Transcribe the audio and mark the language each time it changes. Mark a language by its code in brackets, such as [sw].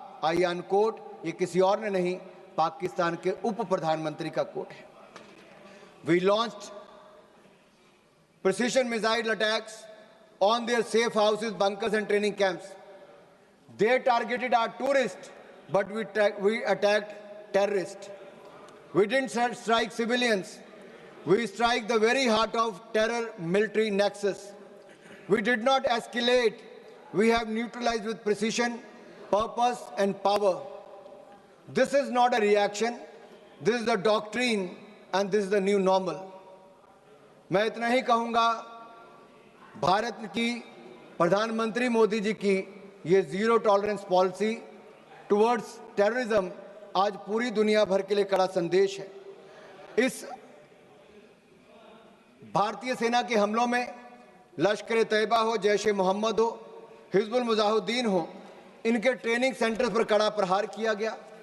[en] I unquote, [hi] ये किसी और ने नहीं, पाकिस्तान के उप प्रधानमंत्री का कोट है। [en] We launched precision missile attacks on their safe houses, bunkers and training camps. They targeted our tourist but we attacked terrorists. We didn't strike civilians. We strike the very heart of terror military nexus. We did not escalate. We have neutralized with precision, purpose and power. This is not a reaction. This is the doctrine and this is the new normal. [hi] मैं इतना ही कहूंगा, भारत की प्रधानमंत्री मोदी जी की ये [en] zero tolerance policy towards terrorism [hi] आज पूरी दुनिया भर के लिए कड़ा संदेश है। इस भारतीय सेना के हमलों में लश्कर तैयबा हो, जैश ए मोहम्मद हो, हिजबुल मुजाहिदीन हो, इनके ट्रेनिंग सेंटर पर कड़ा प्रहार किया गया।